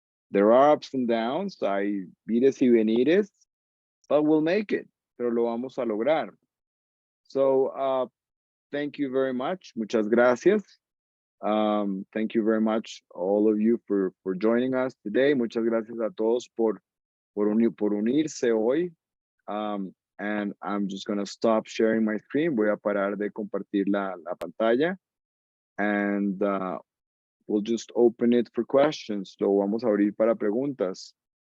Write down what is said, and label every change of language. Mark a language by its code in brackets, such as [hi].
[en] There are ups and downs, [es] hay vires y venires, [en] but we'll make it, [es] pero lo vamos a lograr. [en] So, thank you very much. [es] Muchas gracias. [en] Thank you very much, all of you, for joining us today. [es] Muchas gracias a todos por unirse hoy. [en] And I'm just going to stop sharing my screen. [es] Voy a parar de compartir la pantalla. [en] And we'll just open it for questions. [es] Lo vamos a abrir para preguntas.